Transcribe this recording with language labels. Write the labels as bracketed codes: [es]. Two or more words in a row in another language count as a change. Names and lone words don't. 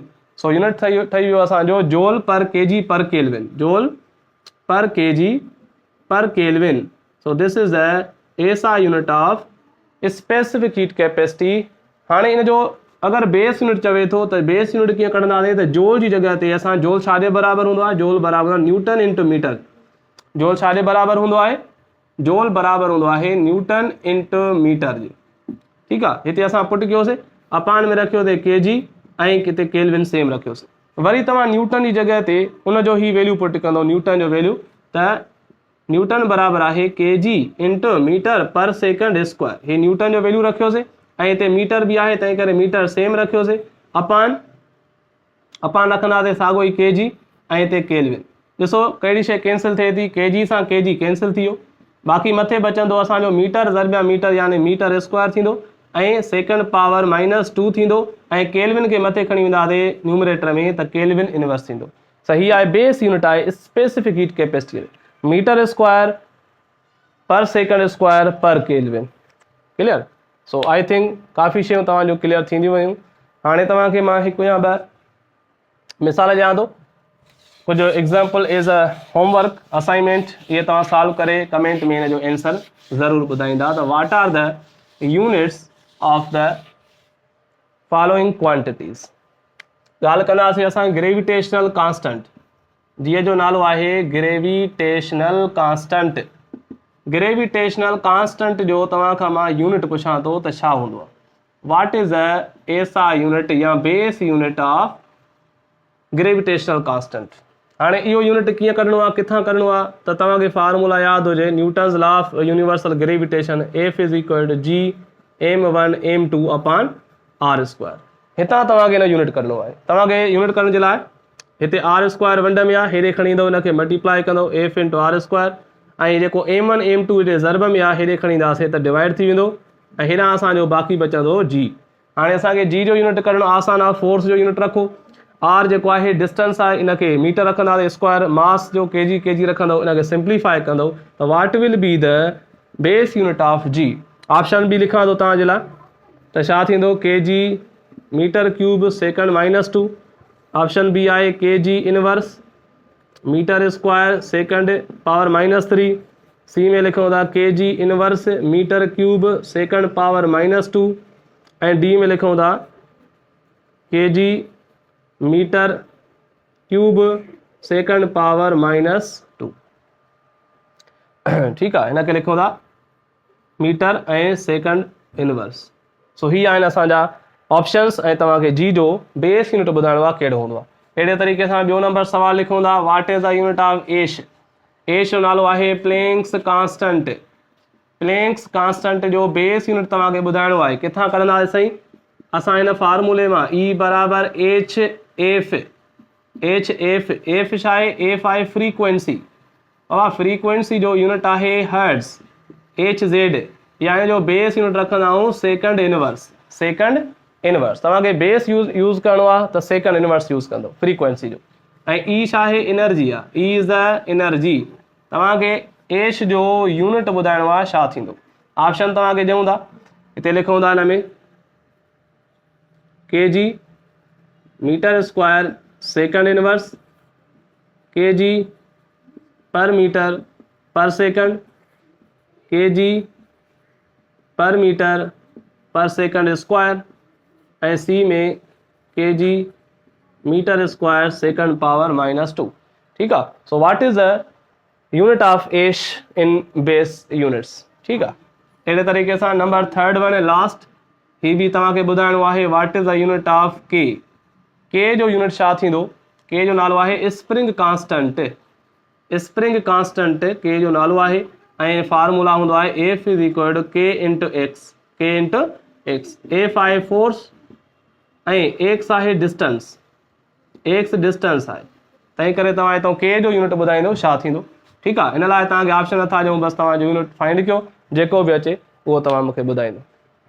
[sd] सो यूनिट ठही वियो असांजो [en] joule per kg per kelvin, joule per kg per kelvin. so this is the SI unit of specific heat capacity. [sd] हाणे इन जो अगर [en] base unit [sd] चवे थो त [en] base unit [sd] कीअं कढंदासीं त जोल जी जॻह ते असां जोल छाजे बराबरि हूंदो आहे, जोल बराबरि [en] newton into meter. [sd] जोल छाजे बराबरि हूंदो आहे, जोल बराबरि हूंदो आहे [en] newton into meter [sd] जी। ठीकु आहे, हिते असां पुट कयोसीं अपान में रखियोसीं केजी ऐं किथे केल्विन सेम रखियोसीं। वरी तव्हां न्यूटन जी जॻह ते उनजो ही वैल्यू पुट कंदो, न्यूटन जो वैल्यू, त न्यूटन बराबरि आहे [en] kg into meter per second square. [sd] हे न्यूटन जो वैल्यू रखियोसीं ऐं हिते मीटर बि आहे, तंहिं करे मीटर सेम रखियोसीं। अपान रखंदासीं साॻियो ई केजी ऐं हिते केल्विन। ॾिसो कहिड़ी शइ कैंसिल थिए थी, केजी सां केजी कैंसिल थी वियो, बाक़ी मथे बचंदो असांजो मीटर ज़रबिया मीटर यानी [en] meter square [sd] थींदो ऐं [en] second power -2 [sd] थींदो ऐं केल्विन खे मथे खणी वेंदासीं न्यूमरेटर में त [en] kelvin inverse [sd] थींदो। सही आहे, [en] base unit [sd] आहे [en] specific heat capacity, meter square per second square per kelvin. [sd] क्लियर। [en] so I think [sd] काफ़ी शयूं तव्हांजो क्लियर थींदियूं वयूं। हाणे तव्हांखे मां हिकु या ॿ मिसाल ॾियां थो, कुझु [en] example as a homework assignment, [sd] इहे तव्हां सॉल्व करे कमेंट में हिन जो आंसर ज़रूरु ॿुधाईंदा त [en] what are the units of the following quantities. [sd] ॻाल्हि कंदासीं असां [en] gravitational constant, [sd] जीअं जो नालो आहे [en] gravitational constant. gravitational constant [sd] जो तव्हां खां मां यूनिट पुछां थो त छा हूंदो आहे, [en] what is the SI unit या base unit of gravitational constant। [sd] हाणे इहो यूनिट कीअं कढणो आहे, किथां कढणो आहे, त तव्हांखे फार्मूला यादि हुजे [en] Newton's law of universal gravitation, F is equal to G m1 m2 upon r square. [sd] हितां तव्हांखे हिन यूनिट कढणो आहे। तव्हांखे यूनिट करण जे लाइ हिते [en] r square [sd] वंड में आहे, हेॾे खणी ईंदो, हिनखे मल्टीप्लाई कंदो [en] F into r square, [sd] ऐं जेको m1 m2 हिते ज़रब में आहे हेॾे खणी ईंदासीं त डिवाइड थी वेंदो ऐं हेॾां असांजो बाक़ी बचंदो जी। हाणे असांखे जी जो यूनिट करणो आसान आहे, फोर्स जो यूनिट रखो, आर जेको आहे डिस्टेंस आहे इनखे मीटर रखंदासीं स्क्वायर, मास जो केजी रखंदो, इनखे सिंप्लीफाई कंदो त [en] what will be the base unit of G. [sd] ऑप्शन बि लिखां थो तव्हांजे लाइ, त छा थींदो [en] kg meter cube second -2, option B [sd] आहे [en] kg inverse meter square second power -3, [sd] सी में लिखूं था [en] kg inverse meter cube second power -2 [sd] ऐं डी में लिखूं था [en] kg meter cube second power -2. [sd] ठीकु आहे, हिनखे लिखूं था मीटर ऐं [en] second inverse. [sd] सो ही आहिनि असांजा ऑप्शंस ऐं तव्हांखे जी जो [en] base unit [sd] ॿुधाइणो आहे कहिड़ो हूंदो आहे। अहिड़े तरीक़े सां ॿियो नंबर सवाल लिखूं था, [en] what is the unit of H. [sd] एश जो नालो आहे [en] Planck's constant. Planck's constant [sd] जो [en] base unit [sd] तव्हांखे ॿुधाइणो आहे, किथां कढंदासीं साईं, असां हिन फार्मूले मां ई बराबर [en] h f. [sd] एफ छा आहे, एफ आहे फ्रीक्वेंसी, और फ्रीक्वेंसी जो यूनिट आहे हर्ट्ज़। [en] Hz [sd] या जो [en] base unit [sd] रखंदा आहियूं [en] second inverse. second inverse [sd] तव्हांखे बेस यूज़ करिणो आहे त [en] second inverse [sd] यूज़ कंदो फ्रीक्वेंसी जो। ऐं ई छा आहे एनर्जी आहे, [en] E is the energy. [sd] तव्हांखे एश जो यूनिट ॿुधाइणो आहे छा थींदो। ऑप्शन तव्हांखे ॾियूं था, हिते लिखूं था हिन में [en] kg meter square second inverse, kg per meter per second, kg per meter per second square, [sd] ऐं सी में [en] kg meter square second power -2. [hi] ठीक है। [en] so what is the unit of H in base units. [hi] ठीक है। [sd] अहिड़े तरीक़े सां [en] number third one last [sd] ही भी तव्हांखे ॿुधाइणो आहे [en] what is the unit of K. [sd] के जो यूनिट छा थींदो, के जो नालो आहे [en] spring constant. spring constant [sd] के जो नालो आहे ऐं फार्मूला हूंदो आहे [en] F is equal to K into X. K into X, [sd] एफ आहे फोर्स ऐं एक्स आहे डिस्टेंस, एक्स डिस्टेंस आहे, तंहिं करे तव्हां हितां के जो यूनिट ॿुधाईंदो छा थींदो। ठीकु आहे। इन लाइ तव्हांखे ऑप्शन नथा ॾियूं, बसि तव्हांजो यूनिट फाइंड कयो, जेको बि अचे उहो तव्हां मूंखे ॿुधाईंदो।